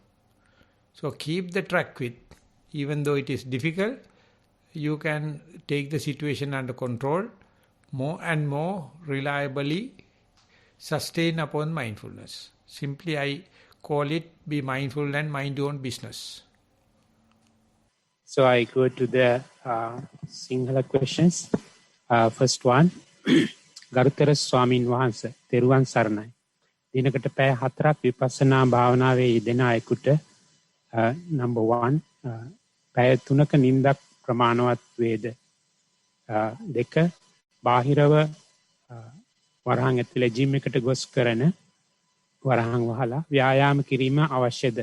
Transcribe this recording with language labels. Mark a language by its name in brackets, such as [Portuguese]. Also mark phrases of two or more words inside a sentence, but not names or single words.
[English] So keep the track with, even though it is difficult, you can take the situation under control, more and more reliably sustain upon mindfulness. Simply I call it, be mindful and mind your own business. So I go to the Sinhala questions. First one, [Sinhala] ගරුතර ස්වාමීන් වහන්සේ, තෙරුවන් සරණයි. දිනකට පැය හතරක් විපස්සනා භාවනාවේ යෙදෙන අයෙකුට number 1 පැය 3ක නිින්දක් ප්‍රමාණවත් වේද? 2 බාහිරව වරහන් ඇතුලේ ජිම් එකට ගොස් කරන වරහන් වහලා ව්‍යායාම කිරීම අවශ්‍යද?